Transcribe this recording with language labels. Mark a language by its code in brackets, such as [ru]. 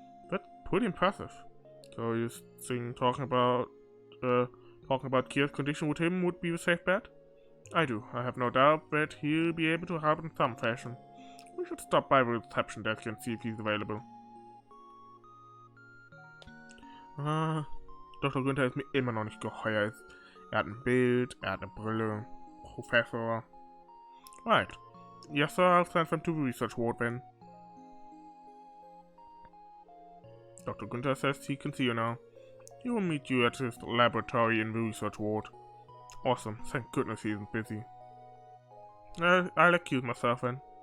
[en] That's pretty impressive. So you think talking about KeA's condition with him would be a safe bet? I do. I have no doubt that he'll be able to help in some fashion. We should stop by the reception desk and see if he's available. Dr. [de] Günther ist mir immer noch nicht geheuer. Hat ein Bild, hat eine Brille, Professor. [en] Right. Yes, sir, I'll send them to the research ward then. Dr. Günther says he can see you now. He will meet you at his laboratory in the research ward. Awesome. Thank goodness he isn't busy. I'll excuse myself then.